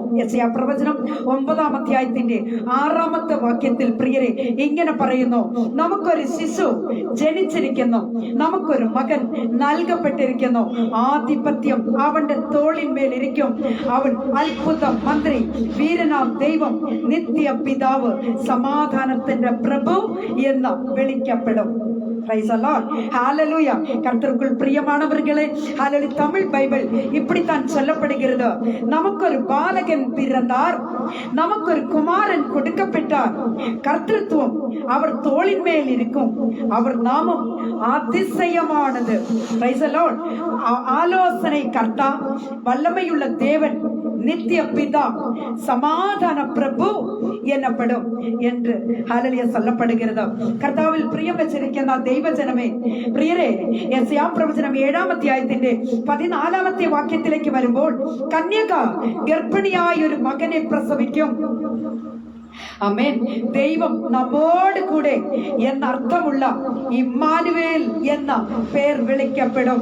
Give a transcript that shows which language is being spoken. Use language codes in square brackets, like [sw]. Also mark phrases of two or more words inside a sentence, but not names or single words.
[ml] യെശയ്യാ പ്രവചനം 9-ാം അധ്യായത്തിന്റെ 6-ാമത്തെ വാക്യത്തിൽ പ്രിയരെ ഇങ്ങനെ പറയുന്നു: നമുക്കൊരു ശിശു ജനിച്ചിരിക്കുന്നു, നമുക്കൊരു മകൻ നൽകപ്പെട്ടിരിക്കുന്നു, ആധിപത്യം അവന്റെ തോളിന്മേൽ ഇരിക്കും, അവൻ അത്ഭുത മന്ത്രി, വീരനാം ദൈവം, നിത്യ പിതാവ്, സമാധാനത്തിന്റെ പ്രഭു എന്ന് വിളിക്കപ്പെടും. [ta] கர்த்தருக்குள் பிரியமானவர்களே, தமிழ் பைபிள் இப்படித்தான் சொல்லப்படுகிறது. நமக்கொரு பாலகன் பிறந்தார், நமக்கொரு குமாரன் கொடுக்கப்பட்டார், கர்த்தத்துவம் அவர் தோளின் மேல் இருக்கும், அவர் நாமம் அதிசயமானது. ஆலோசனை கர்த்தா, வல்லமையுள்ள தேவன், நித்திய பிதா, சமாதான பிரபு எனப்படும் என்று ஹல்லேலூயா சொல்லப்படுகிறது. [ml] കർത്താവിൽ പ്രിയം വെച്ചിരിക്കുന്ന ദൈവജനമേ, പ്രിയരെ, യെശയ്യാ പ്രവചനം 7-ാം അധ്യായത്തിന്റെ 14-ാമത്തെ വാക്യത്തിലേക്ക് വരുമ്പോൾ കന്യക ഗർഭിണിയായ ഒരു മകനെ പ്രസവിക്കും. ആമേൻ. ദൈവം നമ്മോട് കൂടെ എന്നർത്ഥമുള്ള ഇമ്മാനുവേൽ എന്ന പേർ വിളിക്കപ്പെടും.